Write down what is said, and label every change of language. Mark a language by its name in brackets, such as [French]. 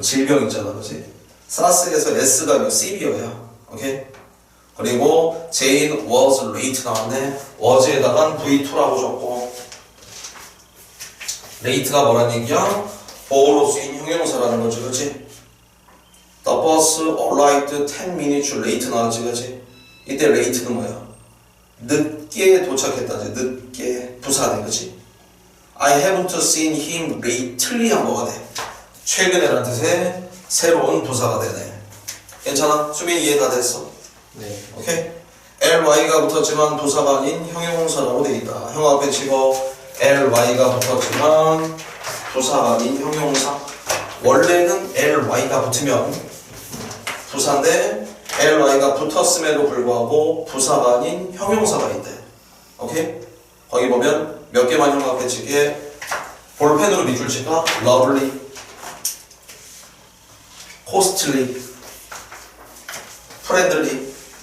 [Korean] 질병 있잖아 그치? 사스에서 S가 severe야 오케이? 그리고 [English] Jane was late [Korean] 나왔네 was에다가 V2라고 적고 late가 뭐란 얘기야? 보어로 쓰인 형용사라는 거지 그치? [English] The bus arrived 10 minutes late [Korean] 나왔지 그치? 이때 late는 뭐야? 늦게 도착했다지 늦게 부사네 그치? [English] I haven't seen him lately [Korean] 한 거가 돼 최근에라는 뜻의 새로운 부사가 되네 괜찮아? 수빈이 이해 다 됐어? 네. 오케이? ly가 붙었지만 부사가 아닌 형용사라고 돼 있다. 형 앞에 집어. ly가 붙었지만 부사가 아닌 형용사. 원래는 ly가 붙으면 부사인데 ly가 붙었음에도 불구하고 부사가 아닌 형용사가 있대. 오케이? 거기 보면 몇 개만 형 앞에 치게. 볼펜으로 밑줄 칠까? [English] lovely, costly, friendly.